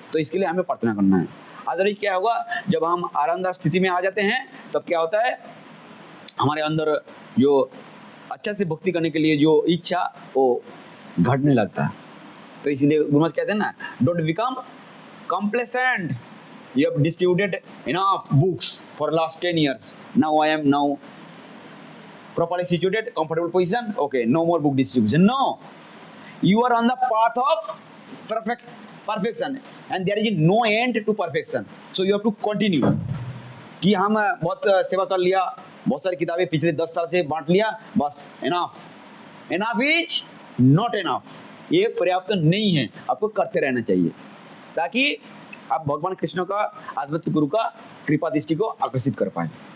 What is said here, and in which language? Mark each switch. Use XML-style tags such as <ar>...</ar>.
<hi>तो इसके लिए हमें प्रार्थना करना है। अदरवाइज क्या होगा, जब हम आरामदायक स्थिति में आ जाते हैं, तब क्या होता है, हमारे अंदर जो अच्छा से भक्ति करने के लिए जो इच्छा वो घटने लगता है। तो इसलिए गुरु महाराज कहते हैं ना,</hi> <en>Don't become complacent. You have distributed enough books for last 10 years. Now I am properly situated, comfortable position. Okay, no more book distribution. No, you are on the path of perfection, and there is no end to perfection. So you have to continue.</en> <hi>कि हम बहुत सेवा कर लिया, बहुत सारी किताबें पिछले 10 साल से बांट लिया, बस</hi> <en>enough is not enough.</en> <hi>ये पर्याप्त नहीं है, आपको करते रहना चाहिए ताकि आप भगवान कृष्ण का आध्यात्मिक गुरु का कृपा दृष्टि को आकर्षित कर पाए.</hi>